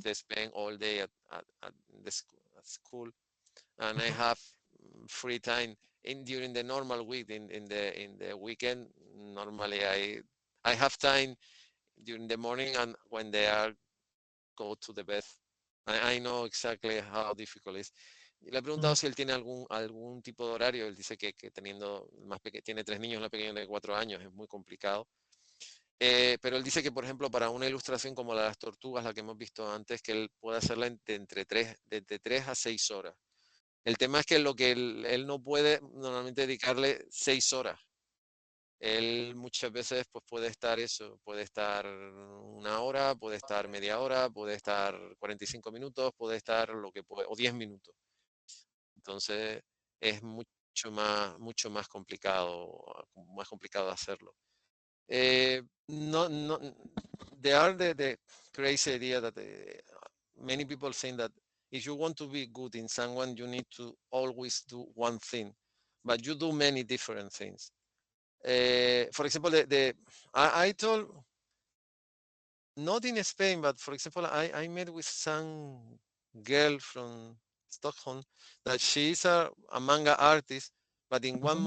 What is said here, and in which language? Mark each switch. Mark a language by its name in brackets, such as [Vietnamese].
[English] they spend all day at at school, and I have free time during the normal week. In the weekend, normally I have time during the morning and when they are go to the bed. I know exactly how difficult it is. [Spanish] Le he preguntado mm, si él tiene algún tipo de horario. Él dice que teniendo tiene 3 niños, una pequeña de 4 años, es muy complicado. Pero él dice que, por ejemplo, para una ilustración como la de las tortugas, la que hemos visto antes, que él puede hacerla de 3 a 6 horas. El tema es que lo que él no puede normalmente dedicarle 6 horas. Él muchas veces pues puede estar eso, puede estar una hora, puede estar media hora, puede estar 45 minutos, puede estar lo que puede, o 10 minutos. Entonces es mucho más complicado hacerlo. [English] No, no, there are the crazy idea that many people think that if you want to be good in someone, you need to always do one thing, but you do many different things. For example, I told, not in Spain, but for example, I met with some girl from Stockholm that she is a manga artist, but in one